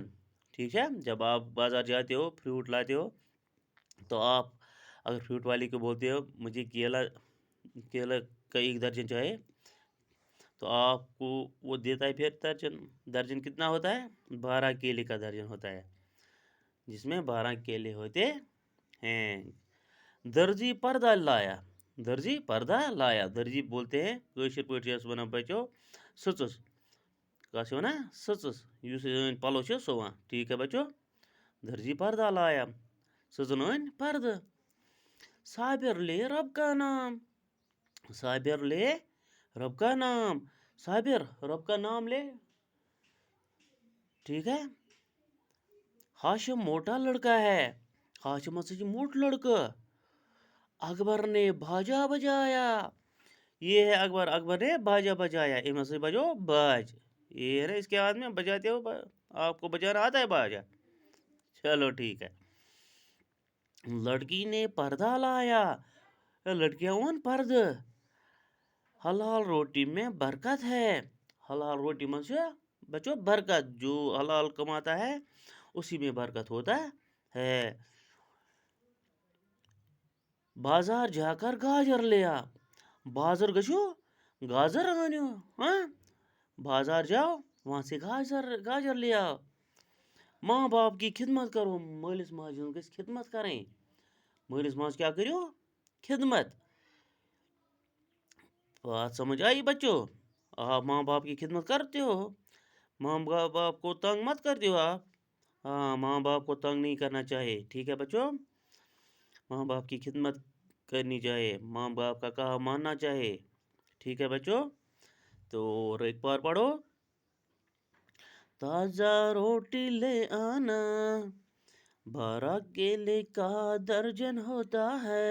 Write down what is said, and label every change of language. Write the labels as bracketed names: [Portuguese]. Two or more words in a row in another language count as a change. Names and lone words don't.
[Urdu] ٹھیک ہے، جب آپ بازار جاتے ہو فروٹ لاتے ہو تو آپ اگر فروٹ والی کو بولتے ہو مجھے کیلا کا 1 درجن چاہیے، تو آپ کو وہ دیتا ہے پھر درجن۔ درجن کتنا ہوتا ہے؟ 12 کیلے کا درجن ہوتا ہے، جس میں 12 کیلے ہوتے ہیں۔ درزی پردہ لایا، درزی پردہ لایا، درزی بولتے ہیں [Kashmiri] کٲشِر پٲٹھۍ یس ونان بچو سٕژس، کس ونان سٕژس، یُس پلو چھُ سُوان۔ [Urdu] ٹھیک ہے بچو، درزی پردہ لایا، [Kashmiri] سٕژن أنۍ پردٕ۔ [Urdu] صابر لے رب کا نام، صابر لے رب کا نام، صابر رب کا نام لے۔ ٹھیک ہے۔ ہاشم موٹا لڑکا ہے، [Kashmiri] ہاشم ہسا چھُ موٹ لڑکہ، [Urdu] اکبر نے باجا بجایا، یہ ہے اکبر، اکبر نے باجا بجایا، [Kashmiri] امن سے بجو باج، [Urdu] یہ ہے نا اس کے ہاتھ میں، بجاتے ہو، آپ کو بجانا آتا ہے باجا؟ چلو ٹھیک ہے۔ لڑکی نے پردہ لایا، [Kashmiri] لڑکیاں اون پردہ۔ [Urdu] حلال روٹی میں برکت ہے، حلال روٹی میں سے بچو برکت، جو حلال کماتا ہے اسی میں برکت ہوتا ہے۔ بازار جا کر گاجر لیا، [Kashmiri] بازر گژھو گاجر انو، [Urdu] ہاں بازار جاؤ وہاں سے گاجر لے آؤ۔ ماں باپ کی خدمت کرو، [Kashmiri] مٲلِس ماجہِ ہٕنٛز گژھِ خدمت کرٕنۍ، مٲلِس ماجہِ کیا کٔرِو؟ [Urdu] خدمت۔ بات سمجھ آئی بچوں؟ آپ ماں باپ کی خدمت کرتے ہو، ماں باپ کو تنگ مت کر دو آپ. ہاں، ماں باپ کو تنگ نہیں کرنا چاہیے، ٹھیک ہے بچوں. ماں باپ کی خدمت کرنی چاہیے، ماں باپ کا کہا ماننا چاہیے، ٹھیک ہے بچوں. تو اور ایک بار پڑھو. تازہ روٹی لے آنا، 12 کیلے کا درجن ہوتا ہے.